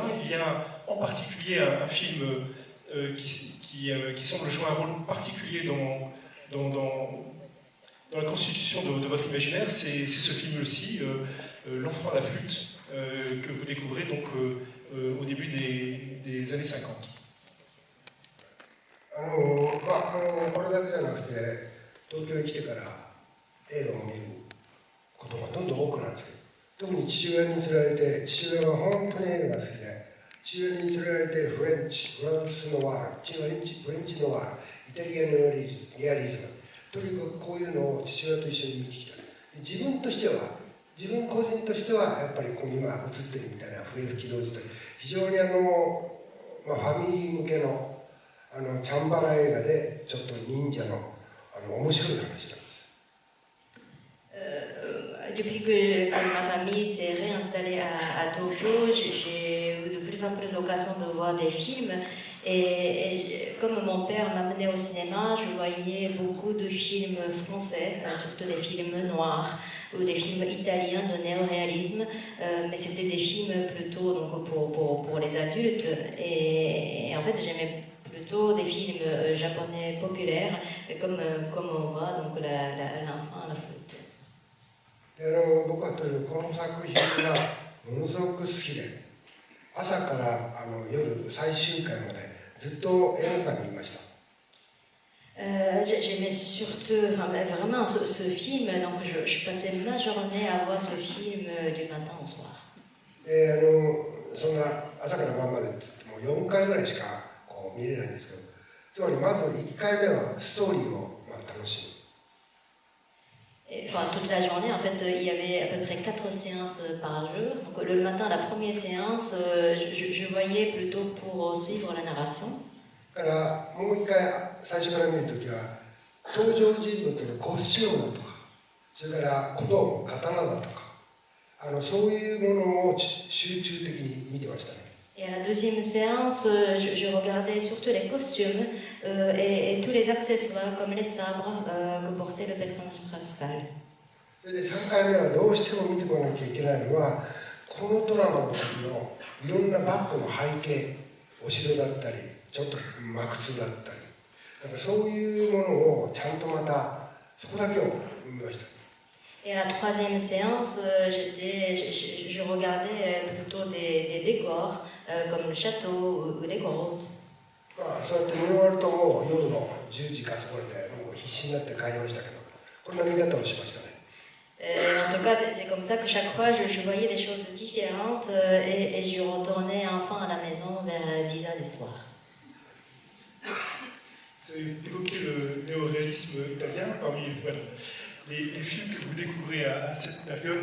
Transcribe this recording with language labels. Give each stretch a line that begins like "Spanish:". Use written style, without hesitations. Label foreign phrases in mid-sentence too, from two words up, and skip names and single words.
French: Il y a en particulier un film qui semble jouer un rôle particulier dans la constitution de votre imaginaire, c'est ce film-ci, L'enfant à la flûte, que vous découvrez donc au début des années 50.
Japanese: これだけじゃなくて、東京に来てから映画を見ることがどんどん多くなるんですけど、特に父親に連れられて、父親は本当に映画が好きで、父親に連れられてフランスのワール、フレンチのワール、イタリアのリアリズム、とにかくこういうのを父親と一緒に見てきた。自分個人としてはやっぱりここに今映ってるみたいな笛吹き童子と非常にファミリー向けのチャンバラ映画でちょっと忍者の面白い話なんです。
French: Depuis que ma famille s'est réinstallée à Tokyo, j'ai eu de plus en plus l'occasion de voir des films. Et comme mon père m'amenait au cinéma, je voyais beaucoup de films français, surtout des films noirs ou des films italiens de néoréalisme. Mais c'était des films plutôt donc, pour les adultes. Et en fait, j'aimais plutôt des films japonais populaires, comme on voit donc l'enfant à la flûte.
Japanese: 僕はとにかくこの作品がものすごく好きで、朝から夜最終回までずっと映画館にいました。
French: J'aimais surtout, vraiment ce film, donc je passais ma journée à voir ce film du matin au soir.
Japanese: そんな朝から晩までって言っても4回ぐらいしかこう見れないんですけど、つまりまず1回目はストーリーを楽しむ。
French: Enfin, toute la journée, en fait, il y avait à peu près 4 séances par jour. Donc, le matin, la première séance, je voyais plutôt pour suivre la narration.
Japanese: からもう一回最初から見るときは登場人物のコスチュームだとか、それから小道具、刀だとか、そういうものを集中的に見てましたね。
French: Et à la deuxième séance, je regardais surtout les costumes et tous les accessoires comme les sabres que portait le personnage principal.
Japanese: それで3回目はどうしても見てこなきゃいけないのは、このドラマの時のいろんなバックの背景、お城だったり、ちょっと幕窟だったり、なんかそういうものをちゃんとまたそこだけを見ました。
French: Et à la troisième séance, je regardais plutôt des décors comme le château ou les grottes.
Japanese: そうやって見終わるともう夜の10時かそこでもう必死になって帰りましたけど、こんな見方をしましたね。
French: En tout cas, c'est comme ça que chaque fois je voyais des choses différentes et je retournais enfin à la maison vers 10h du soir. Vous avez évoqué le néoréalisme italien parmi les films que vous découvrez à cette période.